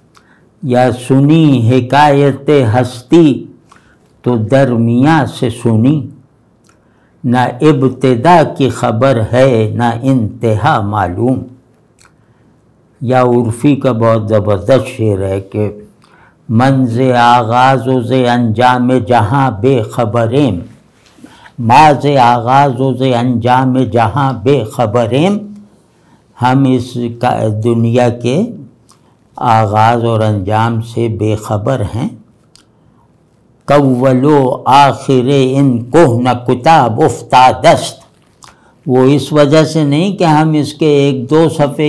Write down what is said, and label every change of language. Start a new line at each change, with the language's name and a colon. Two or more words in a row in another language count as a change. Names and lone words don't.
Urdu: یا سنی حکایت ہستی تو درمیاں سے سنی، نہ ابتدا کی خبر ہے نہ انتہا معلوم۔ یا عرفی کا بہت زبردست شعر ہے کہ
Persian: منز آغاز و ز انجام جہاں بے خبریں، ماز آغاز و ز انجام جہاں بے خبریں،
Urdu: ہم اس دنیا کے آغاز اور انجام سے بے خبر ہیں۔
Persian: کول و آخر ان کہن کتاب افتادست،
Urdu: وہ اس وجہ سے نہیں کہ ہم اس کے ایک دو صفحے